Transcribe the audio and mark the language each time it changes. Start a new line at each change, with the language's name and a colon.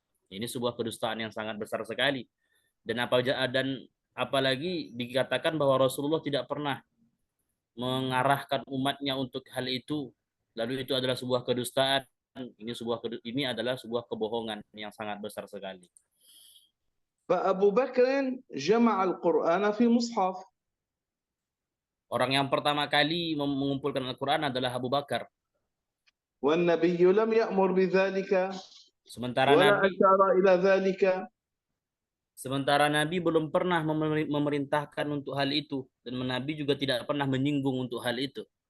Indonesian: Ini sebuah kedustaan yang sangat besar sekali. Dan apalagi dikatakan bahwa Rasulullah tidak pernah mengarahkan umatnya untuk hal itu. Lalu itu adalah sebuah kedustaan. Ini adalah sebuah kebohongan yang sangat besar sekali.
Arabic: فأبو بكر جمع القرآن في مصحف.
Indonesian: Orang yang pertama kali mengumpulkan Al-Quran adalah Abu Bakar.
Arabic: والنبي لم يأمر بذلك
Indonesian: Sementara
Arabic: ولا
Indonesian: Nabi
Arabic: أشار إلى ذلك.
Indonesian: Sementara Nabi belum pernah memerintahkan untuk hal itu. Dan Nabi juga tidak pernah menyinggung untuk hal itu.